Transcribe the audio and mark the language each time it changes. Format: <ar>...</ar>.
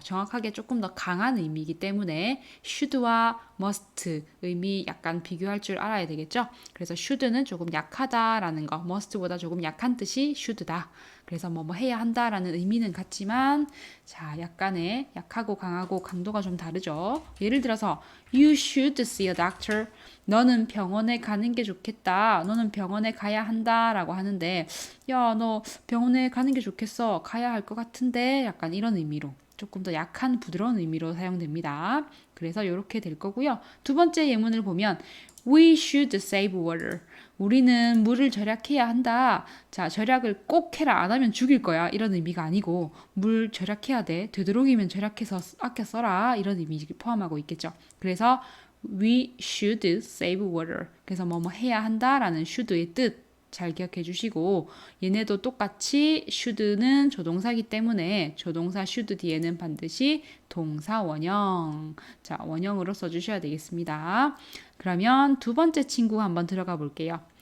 <ko>정확하게 조금 더 강한 의미이기 때문에 should와 must 의미 약간 비교할 줄 알아야 되겠죠? 그래서 should는 조금 약하다라는 거, must보다 조금 약한 뜻이 should다. 그래서 뭐뭐 해야 한다라는 의미는 같지만 자, 약간의 약하고 강하고 강도가 좀 다르죠. 예를 들어서</ko> <en>You should see a doctor.</en> <ko>너는 병원에 가는 게 좋겠다. 너는 병원에 가야 한다라고 하는데 야, 너 병원에 가는 게 좋겠어. 가야 할 것 같은데 약간 이런 의미로 조금 더 약한 부드러운 의미로 사용됩니다. 그래서 이렇게 될 거고요. 두 번째 예문을 보면</ko> <en>We should save water.</en> <ko>우리는 물을 절약해야 한다. 자, 절약을 꼭 해라. 안 하면 죽일 거야. 이런 의미가 아니고 물 절약해야 돼. 되도록이면 절약해서 아껴 써라. 이런 의미를 포함하고 있겠죠.</ko> <en>그래서 we should save water.</en> <ko>그래서 뭐뭐 해야 한다라는 should의 뜻 잘 기억해 주시고 얘네도 똑같이 should는 조동사기 때문에 조동사 should 뒤에는 반드시 동사 원형. 자, 원형으로 써주셔야 되겠습니다. 그러면 두 번째 친구 한번 들어가 볼게요.</ko>